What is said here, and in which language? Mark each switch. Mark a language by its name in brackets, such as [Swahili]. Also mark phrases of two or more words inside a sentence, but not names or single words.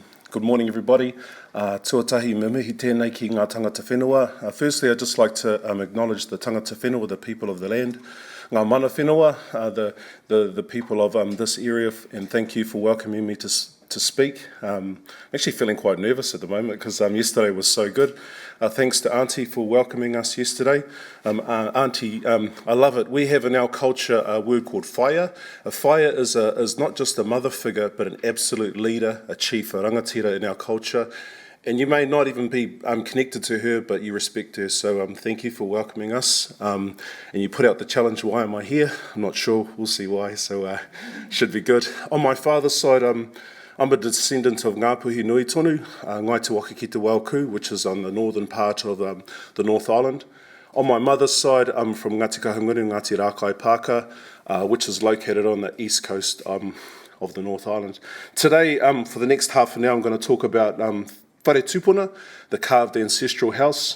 [English] Good morning, everybody. [Māori] Tuatahi me mihi tēnei ki ngā tangata whenua. [English] Firstly, I'd just like to acknowledge the [Māori] tangata whenua, [English] the people of the land. [Māori] Ngā mana whenua, [English] the people of this area, and thank you for welcoming me to speak. I'm actually feeling quite nervous at the moment because yesterday was so good. Thanks to Auntie for welcoming us yesterday. Auntie, I love it. We have in our culture a word called whaia. A whaia is not just a mother figure, but an absolute leader, a chief, a rangatira in our culture. And you may not even be connected to her, but you respect her. So thank you for welcoming us. And you put out the challenge, why am I here? I'm not sure. We'll see why. So should be good. On my father's side, I'm a descendant of Ngāpuhi Nui Tonu, Ngai Te Waka ki Te Wauku, which is on the northern part of the North Island. On my mother's side, I'm from Ngāti Kahungunu, Ngāti Rakai Paka, which is located on the east coast of the North Island. Today, for the next half an hour, I'm going to talk about [Māori] Whare Tupuna, [English] the carved ancestral house.